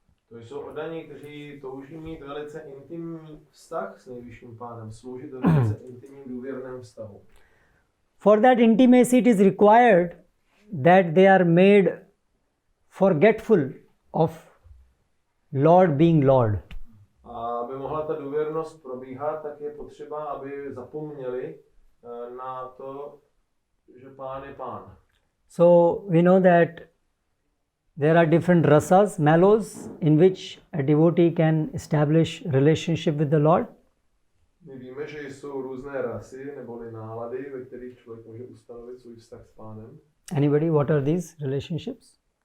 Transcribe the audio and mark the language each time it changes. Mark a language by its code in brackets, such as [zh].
[cs] To jsou oddaní, kteří touží mít velice intimní vztah s nejvyšším pánem, sloužit ve velice intimním důvěrném vztahu. [en] For that intimacy it is required that they are made forgetful of Lord being Lord. [cs] A aby mohla ta důvěrnost probíhat, tak je potřeba, aby zapomněli na to, že pán je pán. [en] So we know that there are different rasas, mellows, in which a devotee can establish relationship with the Lord. [cs] My víme, že jsou různé rasy neboli nálady, ve kterých člověk může ustanovit svůj vztah s pánem. [en] Anybody, what are these relationships?